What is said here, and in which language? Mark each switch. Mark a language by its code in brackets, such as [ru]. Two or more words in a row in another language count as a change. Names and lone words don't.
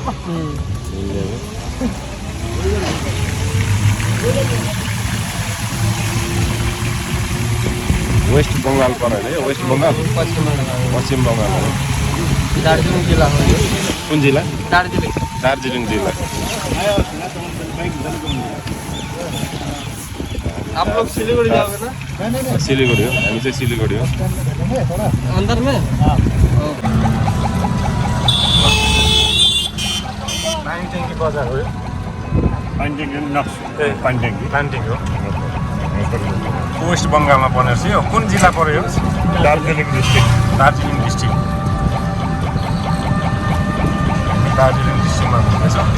[ne] वेस्ट बङ्गाल पऱ्यो है। वेस्ट बङ्गाल पश्चिम बङ्गाल हो। दार्जिलिङ जिल्ला हो यो। कुन जिल्ला? दार्जिलिङ जिल्ला। [hi] आप लोग सिलीगुड़ी जाओगे ना? [ne] सिलीगुड़ी हो, हामी चाहिँ सिलीगुड़ी हो। [hi] अंदर में [ne] पानी ट्याङ्की बजार हो यो। पानी ट्याङ्की हो। वेस्ट बङ्गालमा पर्ने रहेछ यो। कुन जिल्ला पर्यो यो? दार्जिलिङ डिस्ट्रिक्ट। दार्जिलिङ डिस्ट्रिक्टमा हुँदैछ।